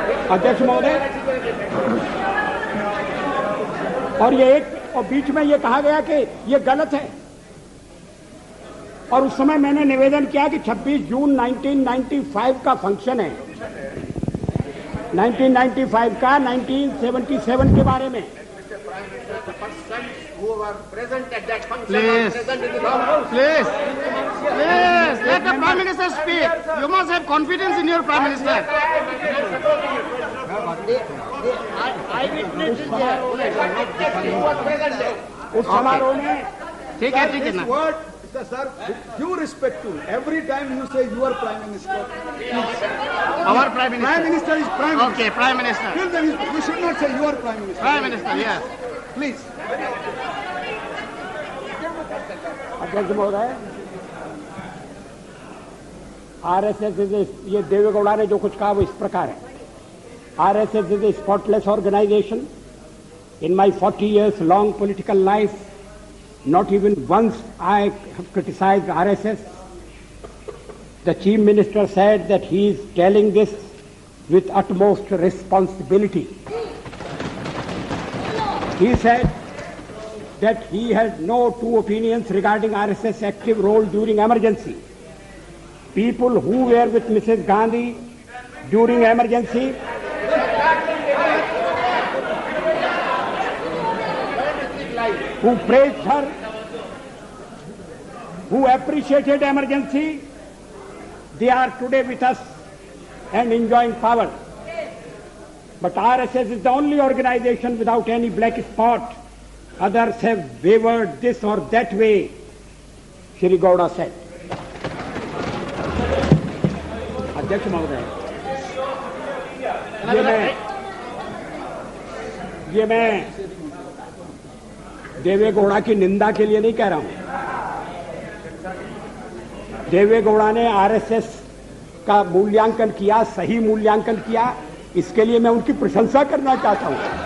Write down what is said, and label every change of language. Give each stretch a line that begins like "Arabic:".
Hindi: अध्यक्ष महोदय, और बीच में ये कहा गया कि ये गलत है, और उस समय मैंने निवेदन किया कि 26 जून 1995 का फंक्शन है, 1995 का 1977 के बारे में।
English: The persons who were present at that function Please. were present in the House. Please, let the Prime Minister speak. You must have confidence in your Prime Minister. Eyewitness is there.
Hindi: उस समारोह में ठीक है ना।
English: Word, sir, due respect to every time you say your Prime Minister. Our Prime Minister. Prime Minister is Prime Minister. Okay, Prime Minister. Till then, you should not say your Prime Minister. Prime Minister, yes. Please.
Hindi: अध्यक्ष महोदय, RSS ये देवेगौड़ा ने जो कुछ कहा वो इस प्रकार है।
English: RSS is a spotless organisation In my 40 years long political life, not even once I have criticized RSS. The Chief Minister said that he is telling this with utmost responsibility. He said that he had no two opinions regarding RSS active role during emergency. People who were with Mrs. Gandhi during emergency who praised her, who appreciated emergency, they are today with us and enjoying power. But RSS is the only organization without any black spot. Others have wavered this or that way, Shri Gowda said.
Hindi: अध्यक्ष महोदय, ये मैं देवे गौड़ा की निंदा के लिए नहीं कह रहा हूं। देवे गौड़ा ने आरएसएस का मूल्यांकन किया, सही मूल्यांकन किया, इसके लिए मैं उनकी प्रशंसा करना चाहता हूं।